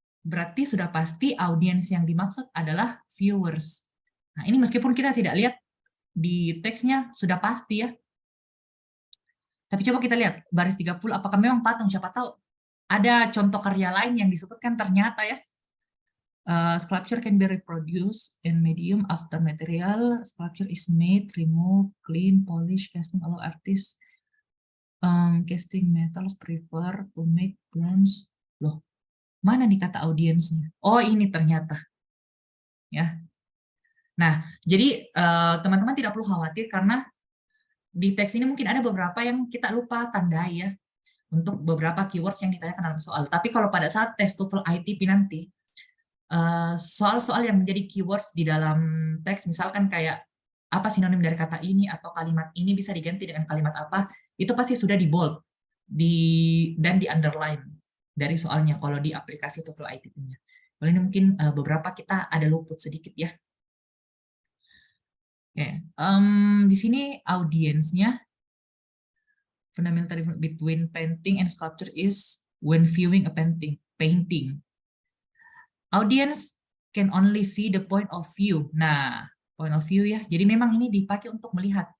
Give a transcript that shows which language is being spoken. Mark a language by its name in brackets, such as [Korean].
[Indonesian] Berarti sudah pasti audiens yang dimaksud adalah viewers. Nah, ini meskipun kita tidak lihat di teksnya, sudah pasti ya. Tapi coba kita lihat, baris 30, apakah memang patung? Siapa tahu ada contoh karya lain yang disebutkan ternyata ya. [English] Sculpture can be reproduced in medium after material. Sculpture is made, remove, clean, polish, casting. Allow artists casting metals prefer to make bronze. [Indonesian] Loh, mana nih kata audiensnya? Oh, ini ternyata. Ya. Nah, jadi teman-teman tidak perlu khawatir karena di teks ini mungkin ada beberapa yang kita lupa tandai ya untuk beberapa keywords yang ditanyakan dalam soal. Tapi kalau pada saat tes TOEFL ITP nanti, soal-soal yang menjadi keywords di dalam teks, misalkan kayak apa sinonim dari kata ini atau kalimat ini bisa diganti dengan kalimat apa, itu pasti sudah di bold dan di underline dari soalnya kalau di aplikasi TOEFL ITP-nya. Kalau ini mungkin beberapa kita ada luput sedikit ya. Di sini audiensnya, [English] fundamental difference between painting and sculpture is when viewing a painting. Audience can only see the point of view. [Indonesian] Nah, point of view ya. Jadi memang ini dipakai untuk melihat.